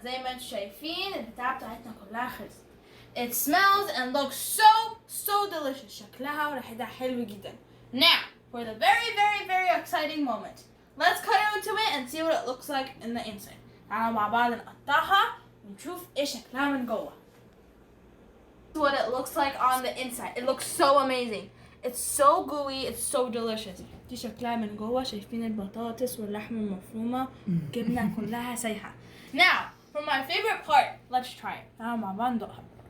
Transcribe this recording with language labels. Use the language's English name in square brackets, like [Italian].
[Arabic] زي ما انتم شايفين البتاعة بتاعتنا كلها خلصت. [English] It smells and looks so delicious. [Arabic] شكلها وريحتها حلو جدا. [English] Now for the very exciting moment. Let's cut into it and see what it looks like in the inside. [Arabic] تعالوا مع بعض نقطعها ونشوف ايه شكلها من جوه. [English] This is what it looks like on the inside. It looks so amazing. It's so gooey. It's so delicious. [Arabic] دي شكلها من جوه. شايفين البطاطس واللحمه المفرومه جبنه كلها سايحه. [English] Now for my favorite part. Let's try it. [Arabic] تعالوا مع بعض ندوقها.